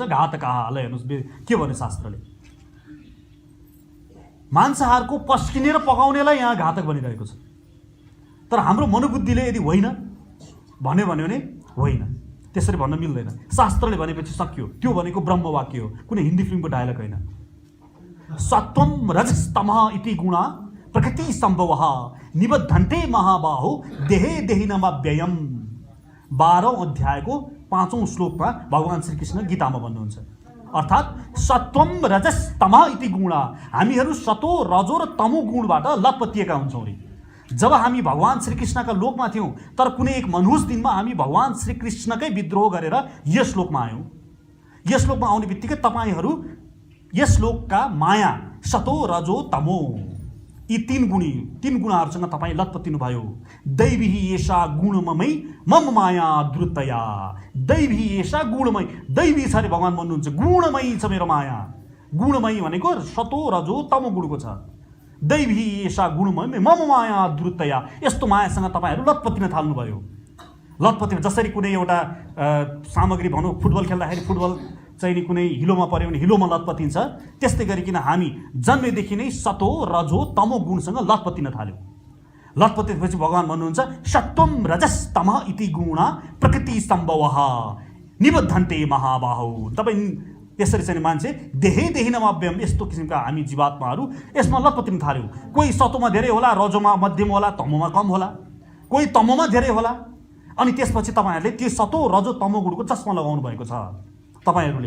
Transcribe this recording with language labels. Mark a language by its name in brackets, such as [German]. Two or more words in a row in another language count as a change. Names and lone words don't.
[Nepali] घातकहा, ल हेर्नुहोस् के भन्यो शास्त्रले। मांसाहारको पस्किने र पकाउनेलाई यहाँ घातक बनिरहेको छ। तर हाम्रो मनोबुद्धिले यदि होइन भन्यो भने होइन, त्यसरी भन्न मिल्दैन। शास्त्रले भनेपछि सक्यो। त्यो भनेको ब्रह्मवाक्य हो, कुनै हिन्दी फिल्मको डायलग होइन। [Sanskrit] सत्वम रजस्तमः इति गुणा प्रकृति सम्भवः निबद्धन्ते महाबाहो देहे देहिनमा व्ययम। [Nepali] 12औं अध्यायको 5औं श्लोकमा भगवान श्रीकृष्ण गीतामा भन्नुहुन्छ। [Sanskrit] अर्थात् सत्वम रजस तमः इति गुणा, [Nepali] हामीहरू सतो रजो र तमो गुणबाट लतपतिएका हुन्छौँ रे। जब हामी भगवान श्रीकृष्णका लोकमा थियौँ, तर कुनै एक मनहुस दिनमा हामी भगवान श्रीकृष्णकै विद्रोह गरेर यस लोकमा आयौँ। यस लोकमा आउने बित्तिकै तपाईँहरू यस लोकका माया सतो रजो तमो, यी तीन गुणाहरूसँग तपाईँ लतपतिनु भयो। [Sanskrit] दैवी एषा गुणमय मम माया द्रुतया। दैवी एषा गुणमय, [Nepali] दैवी छ अरे भगवान भन्नुहुन्छ, गुणमय छ मेरो माया। गुणमय भनेको सतो रजो तमो गुणको छ। [Sanskrit] दैवी एषा गुणमय मम माया द्रुतया। [Nepali] यस्तो मायासँग तपाईँहरू लतपतिन थाल्नुभयो। लतपति जसरी कुनै एउटा सामग्री भनौँ फुटबल खेल्दाखेरि फुटबल चाहिँ नि कुनै हिलोमा पऱ्यो भने हिलोमा लतपतिन्छ, त्यस्तै गरिकन हामी जन्मेदेखि नै सतो रजो तमो गुणसँग लतपतिन थाल्यौँ। लतपतिपछि भगवान् भन्नुहुन्छ [Sanskrit] सत्वम रजस तमः इति गुणा प्रकृति सम्भवः निबद्धन्ते महाबाहौ। [Nepali] तपाईँ यसरी चाहिँ मान्छे [Sanskrit] देहे देहिनमव्यम, [Nepali] यस्तो किसिमका हामी जीवात्माहरू यसमा लतपतिन थाल्यौँ। कोही सतोमा धेरै होला, रजोमा मध्यम होला, तमोमा कम होला, कोही तमोमा धेरै होला। अनि त्यसपछि तपाईँहरूले त्यो सतो रजो तमो गुणको चस्मा लगाउनु भएको छ तपाईँहरूले।